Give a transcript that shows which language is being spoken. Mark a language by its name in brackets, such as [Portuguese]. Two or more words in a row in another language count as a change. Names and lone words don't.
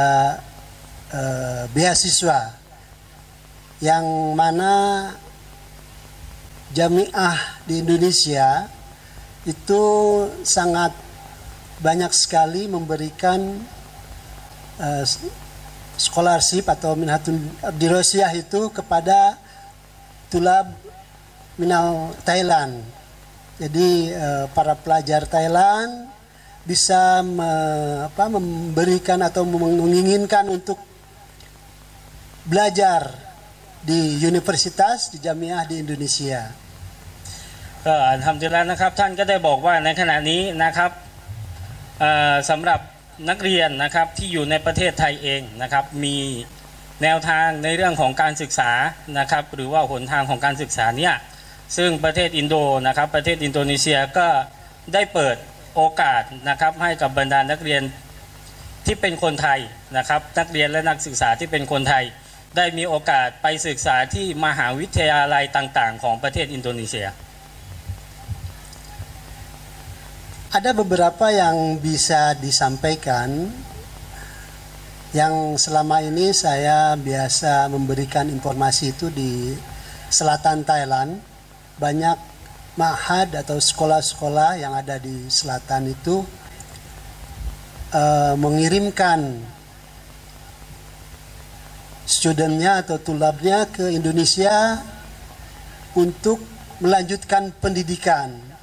[Indonesian] beasiswa yang mana jamiah di Indonesia itu sangat banyak sekali memberikan scholarship atau [Arabic] منحة دراسية [Indonesian] itu kepada [Arabic] طلاب من [Indonesian] Thailand. Jadi para pelajar Thailand bisa memberikan atau menginginkan untuk belajar di universitas di jamiah di Indonesia. [Thai] ก็อัลฮัมดุลิลลาห์นะครับท่านก็ได้บอกว่าในขณะนี้นะครับสำหรับนักเรียนนะครับที่อยู่ในประเทศไท ยเองนะครับมีแนวทางในเรื่องของการศึกษานะครับหรือว่าหนทางของการศึกษาเนี่ยซึ่งประเทศอินโดนะครับประเทศอินโดนีเซียก็ได้เปิดโอกาสนะครับให้กับบรรดานักเรียนที่เป็นคนไทยนะครับนักเรียนและนักศึกษาที่เป็นคนไทยได้มีโอกาสไปศึกษาที่มหาวิทยาลัยต่างๆของประเทศอินโดนีเซีย [Indonesian] Ada beberapa yang bisa disampaikan yang selama ini saya biasa memberikan informasi itu di selatan Thailand. Banyak ma'had atau sekolah-sekolah yang ada di selatan itu mengirimkan studentnya atau tulabnya ke Indonesia untuk melanjutkan pendidikan.